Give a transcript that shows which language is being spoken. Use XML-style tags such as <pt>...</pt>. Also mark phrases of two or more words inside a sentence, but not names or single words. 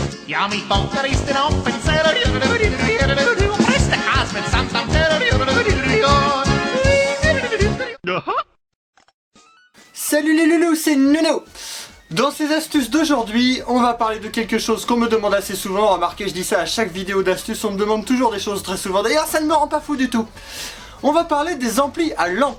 <fr>Ja, mi folkeristen op en preste kaas met samsam. Salut les loulous, c'est Nuno. Dans ces astuces d'aujourd'hui, on va parler de quelque chose qu'on me demande assez souvent. Remarquez, je dis ça à chaque vidéo d'astuces, on me demande toujours des choses très souvent. D'ailleurs, ça ne me rend pas fou du tout. On va parler des amplis à lampe.</fr>